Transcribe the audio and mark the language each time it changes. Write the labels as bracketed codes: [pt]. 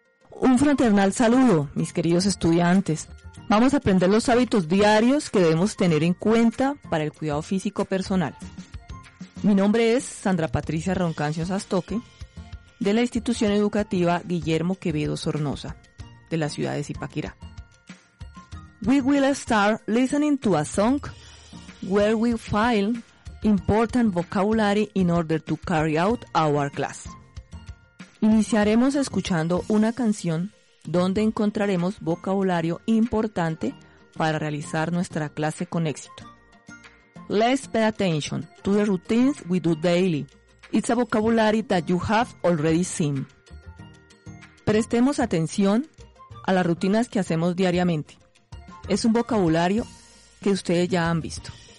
[es] Un fraternal saludo, mis queridos estudiantes. Vamos a aprender los hábitos diarios que debemos tener en cuenta para el cuidado físico personal. Mi nombre es Sandra Patricia Roncancio Sastoque, de la institución educativa Guillermo Quevedo Sornosa, de la ciudad de Zipaquirá. [en] We will start listening to a song where we find important vocabulary in order to carry out our class. [es] Iniciaremos escuchando una canción donde encontraremos vocabulario importante para realizar nuestra clase con éxito. [en] Let's pay attention to the routines we do daily. It's a vocabulary that you have already seen. [es] Prestemos atención a las rutinas que hacemos diariamente. Es un vocabulario que ustedes ya han visto.